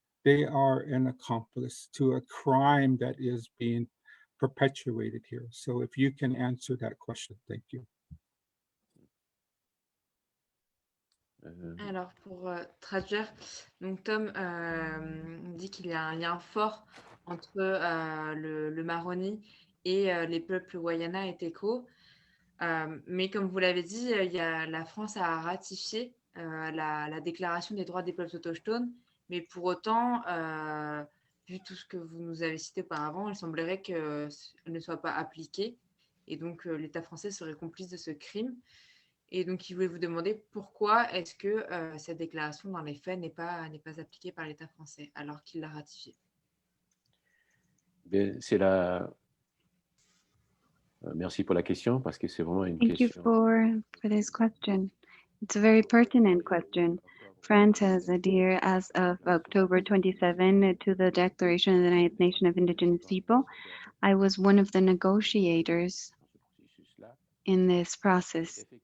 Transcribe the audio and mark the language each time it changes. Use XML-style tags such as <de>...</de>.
<en>They are an accomplice to a crime that is being perpetuated here. So if you can answer that question, thank you.</en> <fr>Alors, pour traduire, donc Tom dit qu'il y a un lien fort entre le Moroni et les peuples Guayana et Teco. Mais comme vous l'avez dit, la France a ratifié la Déclaration des droits des peuples autochtones, mais pour autant, vu tout ce que vous nous avez cité auparavant, il semblerait qu'elle ne soit pas appliquée, et donc l'État français serait complice de ce crime. Et donc, il voulait vous demander pourquoi est-ce que cette déclaration, dans les faits, n'est pas appliquée par l'État français, alors qu'il l'a ratifiée. C'est Merci pour la question, parce que c'est vraiment une</fr> <en>Thank</en> <fr>question.</fr> <en>you for this question. It's a very pertinent question. France has adhered as of October 27 to the Declaration of the United Nations of Indigenous People. I was one of the negotiators in this process.</en>